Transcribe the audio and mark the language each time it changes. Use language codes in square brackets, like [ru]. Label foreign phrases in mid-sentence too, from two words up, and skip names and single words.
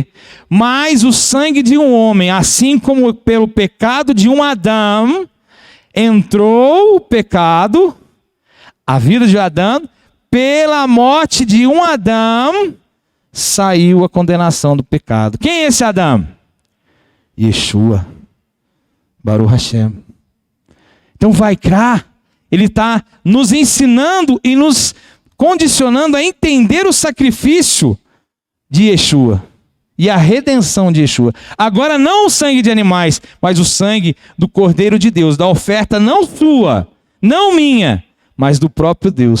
[pt] Mas o sangue de um homem, assim como pelo pecado de um Adão, entrou o pecado, a vida de Adão, pela morte de um Adão, saiu a condenação do pecado. Quem é esse Adão? [he] Yeshua. ברוך השם. [pt] Então Vaikra, ele está nos ensinando e nos condicionando a entender o sacrifício de Yeshua e a redenção de Yeshua. Agora não o sangue de animais, mas o sangue do Cordeiro de Deus, da oferta não sua, não minha, mas do próprio Deus.